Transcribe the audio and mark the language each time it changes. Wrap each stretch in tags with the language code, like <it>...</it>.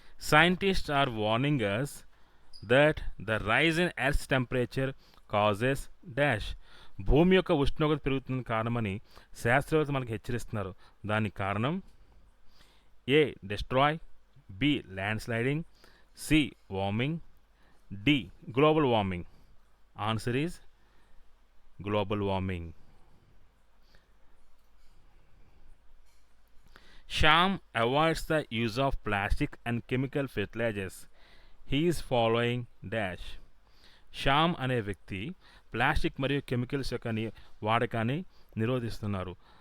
<en>Scientists are warning us that the rise in Earth's temperature causes dash.</en> <te>భూమి యొక్క ఉష్ణోగ్రత పెరుగుతున్న కారణమని శాస్త్రవేత్తలు మనకు హెచ్చరిస్తున్నారు. దానికి కారణం</te> <en>A destroy, B land sliding, C warming, D global warming. Answer is global warming. Shyam avoids the use of plastic and chemical fertilizers. He is following dash.</en> <te>Shyam అనే వ్యక్తి ప్లాస్టిక్ మరియు కెమికల్స్ యొక్క వాడకాన్ని నిరోధిస్తున్నారు.</te>